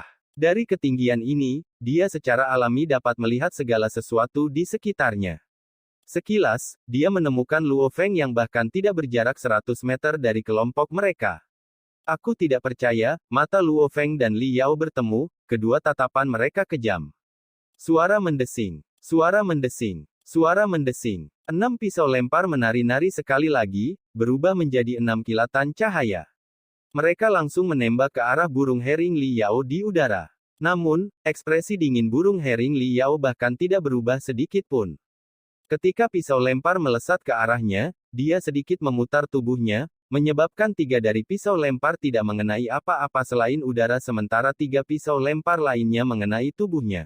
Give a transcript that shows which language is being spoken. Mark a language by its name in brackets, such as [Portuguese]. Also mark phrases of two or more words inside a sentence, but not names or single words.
[Indonesian] Dari ketinggian ini, dia secara alami dapat melihat segala sesuatu di sekitarnya. Sekilas, dia menemukan Luo Feng yang bahkan tidak berjarak 100 meter dari kelompok mereka. Aku tidak percaya, mata Luo Feng dan Li Yao bertemu, kedua tatapan mereka kejam. Suara mendesing. Suara mendesing. Suara mendesing. 6 pisau lempar menari-nari sekali lagi, berubah menjadi 6 kilatan cahaya. Mereka langsung menembak ke arah burung herring Li Yao di udara. Namun, ekspresi dingin burung herring Li Yao bahkan tidak berubah sedikit pun. Ketika pisau lempar melesat ke arahnya, dia sedikit memutar tubuhnya, menyebabkan 3 dari pisau lempar tidak mengenai apa-apa selain udara sementara 3 pisau lempar lainnya mengenai tubuhnya.